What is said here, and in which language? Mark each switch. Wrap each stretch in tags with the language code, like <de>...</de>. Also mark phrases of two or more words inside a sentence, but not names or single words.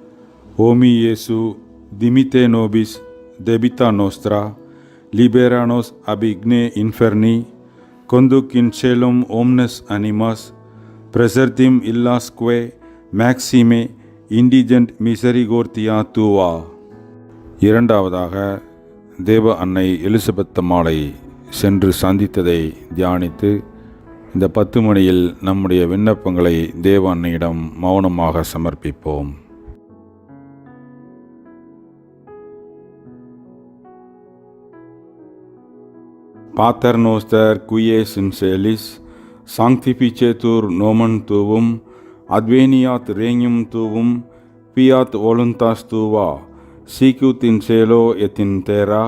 <la>O mi Iesu, dimite nobis debita nostra, libera nos ab igne inferni, conduc in caelum omnes animas, presertim illasque maxime indigent misericordia tua.</la> <ta>இரண்டாவதாக தேவ அன்னை எலிசபெத் அம்மாளை சென்று சந்தித்ததை தியானித்து இந்த 10 மணியில் நம்முடைய விண்ணப்பங்களை தேவ அன்னையிடம் மௌனமாக சமர்ப்பிப்போம்.</ta> <la>Pater noster qui es in celis, sanctificetur nomen tuum, adveniat regnum tuum, fiat voluntas tua, sicut in cielo et in terra.</la>